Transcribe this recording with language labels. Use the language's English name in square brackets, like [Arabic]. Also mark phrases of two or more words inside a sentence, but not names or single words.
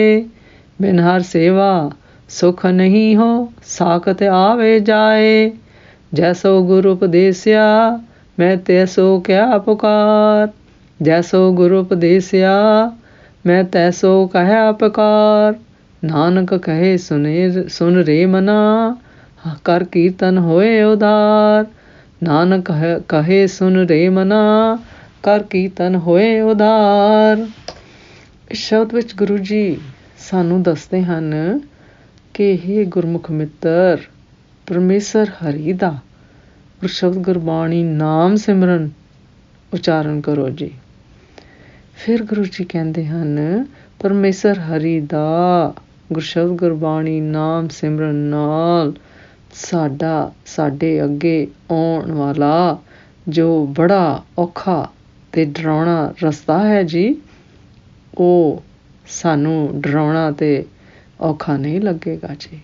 [Braj] बिन हर सेवा सुख नहीं हो, साखत आवे जाए। जैसो गुरु उपदेस्या, मैं तैसो क्या पुकार। जैसो गुरु उपदेस्या, मैं तैसो कह पुकार। नानक कहे सुन रे मना, कर कीर्तन होए उधार। नानक कहे सुन रे मना, कर कीर्तन होए उधार। [Punjabi] ਇਸ ਸ਼ਬਦ ਵਿੱਚ ਗੁਰੂ ਜੀ ਸਾਨੂੰ ਦੱਸਦੇ ਹਨ ਕਿ ਇਹ ਗੁਰਮੁਖ ਮਿੱਤਰ ਪਰਮੇਸ਼ਰ ਹਰੀ ਦਾ ਗੁਰਸ਼ਬਦ ਗੁਰਬਾਣੀ ਨਾਮ ਸਿਮਰਨ ਉਚਾਰਨ ਕਰੋ ਜੀ। ਫਿਰ ਗੁਰੂ ਜੀ ਕਹਿੰਦੇ ਹਨ ਪਰਮੇਸ਼ਰ ਹਰੀ ਦਾ ਗੁਰਸ਼ਬਦ ਗੁਰਬਾਣੀ ਨਾਮ ਸਿਮਰਨ ਨਾਲ ਸਾਡੇ ਅੱਗੇ ਆਉਣ ਵਾਲਾ ਜੋ ਬੜਾ ਔਖਾ ਅਤੇ ਡਰਾਉਣਾ ਰਸਤਾ ਹੈ ਜੀ, ਉਹ ਸਾਨੂੰ ਡਰਾਉਣਾ ਅਤੇ ਔਖਾ ਨਹੀਂ ਲੱਗੇਗਾ ਜੀ।